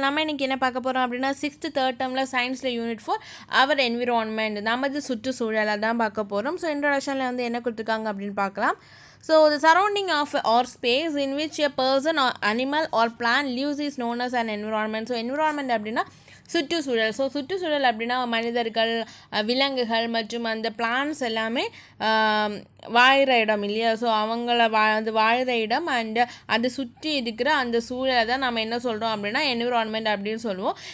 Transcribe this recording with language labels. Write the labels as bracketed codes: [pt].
[ta] நம்ம இன்னைக்கு என்ன பார்க்க போறோம் அப்படின்னா 6th third termல சயின்ஸ்ல யூனிட் 4 our environment நமது சுற்றுச்சூழலை தான் பார்க்க போறோம். ஸோ இன்ட்ரோடக்ஷன்ல வந்து என்ன கொடுத்துருக்காங்க அப்படின்னு பார்க்கலாம். [en] So the surrounding of or space in which a person or animal or plant lives is known as an environment. [ta] So environment அப்படின்னா சுற்றுச்சூழல். ஸோ சுற்றுச்சூழல் அப்படின்னா மனிதர்கள், விலங்குகள் மற்றும் அந்த பிளான்ஸ் எல்லாமே வாழ்கிற இடம் இல்லையா. ஸோ அவங்கள அது வாழ்கிற இடம் அண்டு அது சுற்றி இருக்கிற அந்த சூழலை தான் நம்ம என்ன சொல்கிறோம் அப்படின்னா என்விரான்மெண்ட் அப்படின்னு சொல்லுவோம்.